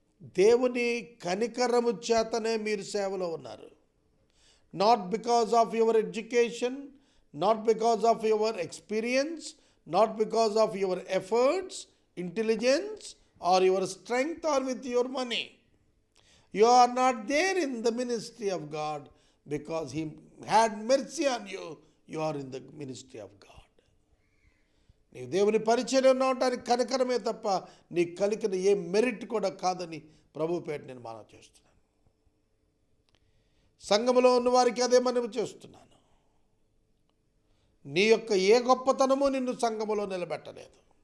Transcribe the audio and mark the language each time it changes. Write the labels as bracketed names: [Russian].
[Telugu] దేవుని కనికరము చేతనే మీరు సేవలో ఉన్నారు. [English] Not because of your education, not because of your experience, not because of your efforts, intelligence or your strength or with your money. You are not there in the ministry of God because He had mercy on you. You are in the ministry of God. [Telugu] నీవు దేవుని పరిచర్య ఉండటానికి కనికరమే తప్ప నీకు కలిగిన ఏ merit కూడా కాదని ప్రభు పేట నేను మనవి చేస్తున్నాను. సంఘములో ఉన్న వారికి అదే మనవి చేస్తున్నాను. నీ యొక్క ఏ గొప్పతనము నిన్ను సంఘములో నిలబెట్టలేదు.